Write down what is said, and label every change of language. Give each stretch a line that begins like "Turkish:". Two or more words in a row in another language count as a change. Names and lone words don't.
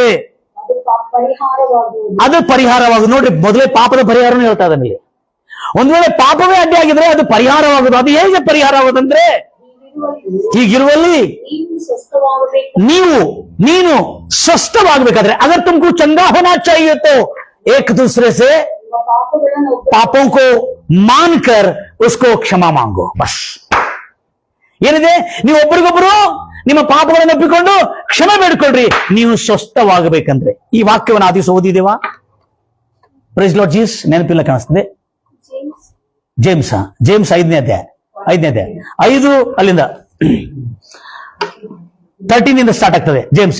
Kannada: ಅದು ಪರಿಹಾರವಾಗುವುದು. ಅದು ಪರಿಹಾರವಾಗುದು. ನೋಡ್ರಿ, ಮೊದಲೇ ಪಾಪದ ಪರಿಹಾರನೂ ಹೇಳ್ತಾ ಇದ್ದಾನೆ ಇಲ್ಲಿ. ಒಂದ್ ವೇಳೆ ಪಾಪವೇ ಅಡ್ಡಿ ಆಗಿದ್ರೆ ಅದು ಪರಿಹಾರವಾಗುದು. ಅದು ಹೇಗೆ ಪರಿಹಾರ ಆಗುದಂದ್ರೆ, ಹೀಗಿರುವಲ್ಲಿ ನೀವು ಸ್ವಸ್ಥವಾಗಬೇಕು.
Hindi: ನೀನು ಸ್ವಸ್ಥವಾಗಬೇಕಾದ್ರೆ अगर तुमको चंगा होना चाहिए तो एक दूसरे से
Kannada: ನಿಮ್ಮ ಪಾಪಗಳನ್ನು
Hindi: पापों को मानकर उसको क्षमा मांगो.
Kannada: ಬಸ್ ಏನಿದೆ, ನೀವು ಒಬ್ಬರಿಗೊಬ್ಬರು ನಿಮ್ಮ ಪಾಪಗಳನ್ನು ಒಪ್ಪಿಕೊಂಡು ಕ್ಷಮೆ ಬೇಡ್ಕೊಳ್ರಿ, ನೀವು ಸ್ವಸ್ಥವಾಗಬೇಕಂದ್ರೆ. ಈ ವಾಕ್ಯವನ್ನು ಆ ದಿವಸ ಓದಿದೇವಾ?
English: praise Lord Jesus.
Kannada: ನೆನಪಿಲ್ಲ ಕಾಣಿಸ್ತದೆ. ಜೇಮ್ಸ್ 5ನೇ ಅಧ್ಯಾಯ 5 ಅಲ್ಲಿಂದ 13 ಸ್ಟಾರ್ಟ್ ಆಗ್ತದೆ ಜೇಮ್ಸ್.